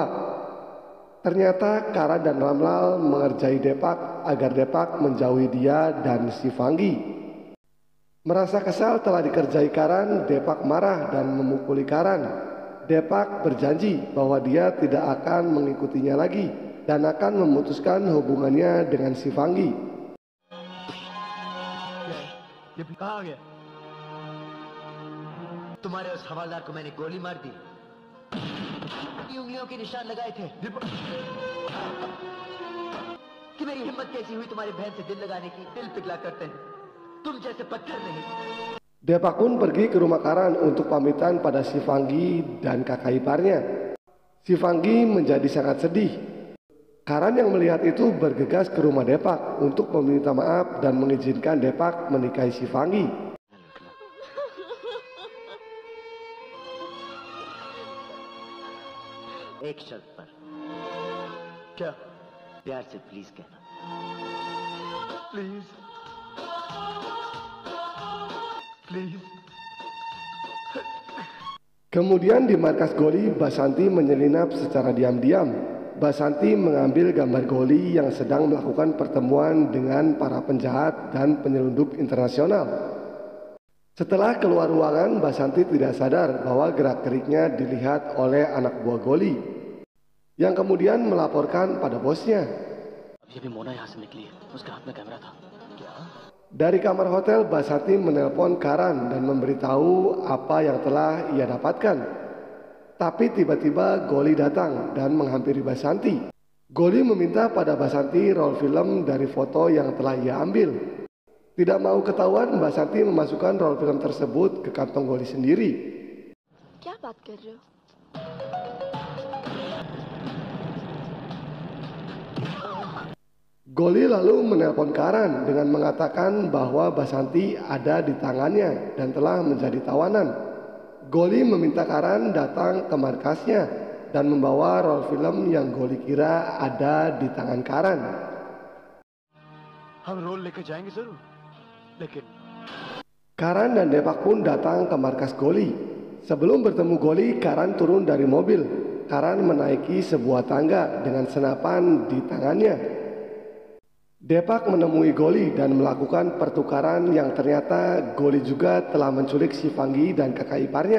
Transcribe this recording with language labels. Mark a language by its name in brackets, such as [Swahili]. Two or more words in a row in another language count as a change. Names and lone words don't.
[Indonesian] Ternyata Karan dan Ramlal mengerjai Depak agar Depak menjauhi dia dan Shivangi. Merasa kesal telah dikerjai Karan, Depak marah dan memukuli Karan. Depak berjanji bahwa dia tidak akan mengikutinya lagi dan akan memutuskan hubungannya dengan Shivangi. [Hindi] ये कहाँ आ गया? तुम्हारे उस हवालदार को मैंने गोली मार दी। उंगलियों के निशान लगाए थे कि मेरी हिम्मत कैसी हुई तुम्हारी बहन से दिल लगाने की। दिल पिघला करते हैं, तुम जैसे पत्थर नहीं। [Indonesian] Depak pun pergi ke rumah Karan untuk pamitan pada Shivangi dan kakak iparnya. Shivangi menjadi sangat sedih. Karan yang melihat itu bergegas ke rumah Depak untuk meminta maaf dan mengizinkan Depak menikahi Shivangi. [Hindi] एक शर्त पर। क्या? प्यार से प्लीज कहना। [English] please please. [Indonesian] Kemudian di markas Goli, Basanti menyelinap secara diam-diam. Basanti mengambil gambar Goli yang sedang melakukan pertemuan dengan para penjahat dan penyelundup internasional. Setelah keluar ruangan, Basanti tidak sadar bahwa gerak-geriknya dilihat oleh anak buah Goli, yang kemudian melaporkan pada bosnya. [Hindi] अभी अभी मोना यहाँ से निकली है, उसके हाथ में कैमरा था। क्या? [Indonesian] Dari kamar hotel, Basanti menelpon Karan dan memberitahu apa yang telah ia dapatkan. Tapi tiba-tiba Goli datang dan menghampiri Basanti. Goli meminta pada Basanti roll film dari foto yang telah ia ambil. Tidak mau ketahuan, Basanti memasukkan roll film tersebut ke kantong Goli sendiri. [Hindi] क्या बात कर रहे हो? [Indonesian] Goli lalu menelpon Karan dengan mengatakan bahwa Basanti ada di tangannya dan telah menjadi tawanan. Goli meminta Karan datang ke markasnya dan membawa roll film yang Goli kira ada di tangan Karan. [Hindi] हम रोल लेकर जाएंगे जरूर, लेकिन [Indonesian] Karan dan Depak pun datang ke markas Goli. Sebelum bertemu Goli, Karan turun dari mobil. Karan menaiki sebuah tangga dengan senapan di tangannya. Depak menemui Goli dan melakukan pertukaran yang ternyata Goli juga telah menculik si Fanggi dan kakak iparnya.